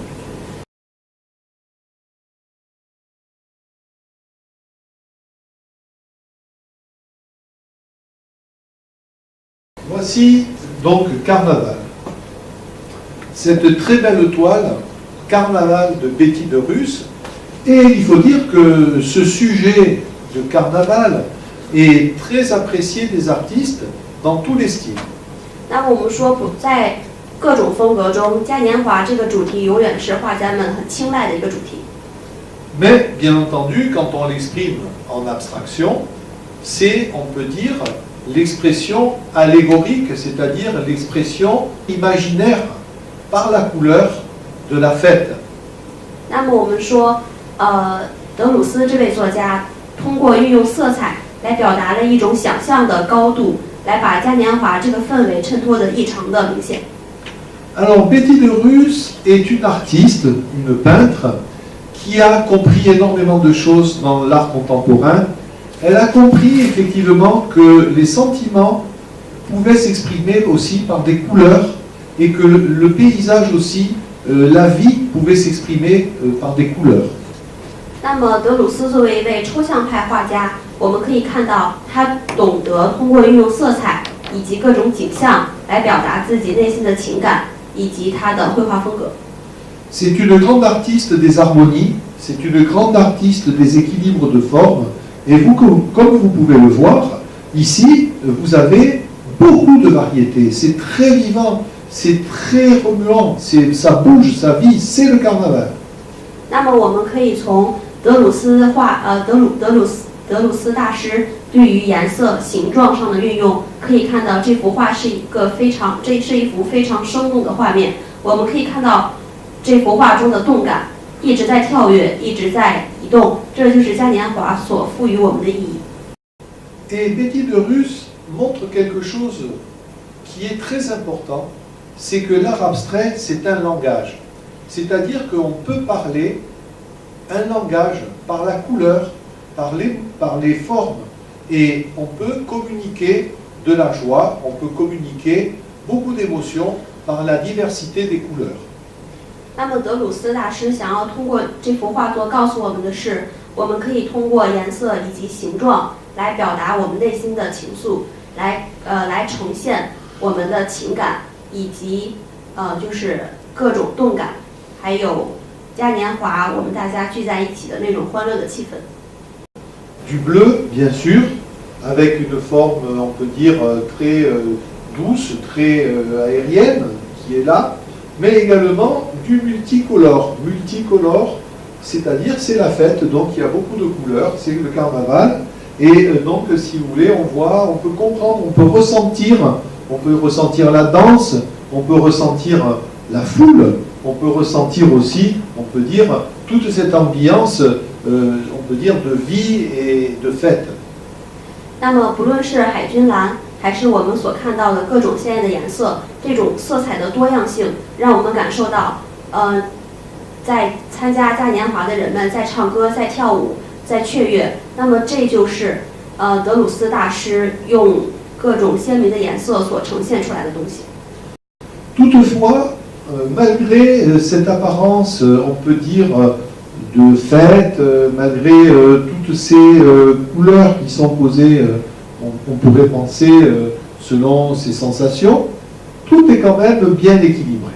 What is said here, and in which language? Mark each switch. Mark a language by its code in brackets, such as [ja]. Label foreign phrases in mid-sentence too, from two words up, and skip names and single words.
[fr] Voici donc Carnaval. Cette très belle toile, Carnaval de Betty de Russe. Et il faut dire que ce sujet de Carnaval est très apprécié des artistes dans tous les styles. [zh] 那我们说在各种风格中，嘉年华这个主题永远是画家们很青睐的一个主题。 [fr] Mais bien entendu, quand on l'exprime en abstraction, c'est, on peut dire, l'expression allégorique, c'est-à-dire l'expression imaginaire par la couleur de la fête. [zh] 那么我们说，德鲁斯这位作家通过运用色彩来表达了一种想象的高度，来把嘉年华这个氛围衬托得异常的明显。 [fr] Alors, Betty de Russe est une artiste, une peintre, qui a compris énormément de choses dans l'art contemporain. Elle a compris effectivement que les sentiments pouvaient s'exprimer aussi par des couleurs et que le paysage aussi, la vie pouvait s'exprimer par des couleurs. [zh] 那么德鲁斯作为一位抽象派画家，我们可以看到他懂得通过运用色彩以及各种景象来表达自己内心的情感以及他的绘画风格。 [fr] C'est une grande artiste des harmonies, c'est une grande artiste des équilibres de forme. Et vous, comme vous pouvez le voir, ici, vous avez beaucoup de variétés. C'est très vivant, c'est très remuant, ça bouge, ça vit, c'est le carnaval. [zh] 那么我们可以从德鲁斯大师对于颜色、形状上的运用，可以看到这幅画是一幅非常生动的画面。我们可以看到这幅画中的动感一直在跳跃，一直在移动，这就是嘉年华所赋予我们的意义。 [fr] Et Betty de Russe montre quelque chose qui est très important, c'est que l'art abstrait, c'est un langage. C'est-à-dire qu'on peut parler un langage par la couleur, par les formes, et on peut communiquer de la joie, on peut communiquer beaucoup d'émotions par la diversité des couleurs. [zh] 那么德鲁斯大师想要通过这幅画作告诉我们的是，我们可以通过颜色以及形状来表达我们内心的情愫，来呈现我们的情感，以及就是各种动感，还有嘉年华我们大家聚在一起的那种欢乐的气氛。 [fr] Du bleu, bien sûr, avec une forme, on peut dire, très douce, très aérienne, qui est là, mais également du multicolore. Multicolore, c'est-à-dire c'est la fête, donc il y a beaucoup de couleurs, c'est le carnaval, et donc si vous voulez, on peut comprendre, on peut ressentir la danse, on peut ressentir la foule, on peut ressentir aussi, on peut dire, toute cette ambiance, on peut dire, de vie et de fête. [zh] 那么不论是海军蓝还是我们所看到的各种鲜艳的颜色，这种色彩的多样性让我们感受到在参加嘉年华的人们在唱歌，在跳舞，在雀跃。那么这就是德鲁斯大师用各种鲜明的颜色所呈现出来的东西。 [fr] Toutefois, malgré cette apparence, on peut dire, de fête, malgré toutes ces couleurs qui sont posées, on pourrait penser, selon ces sensations, tout est quand même bien équilibré.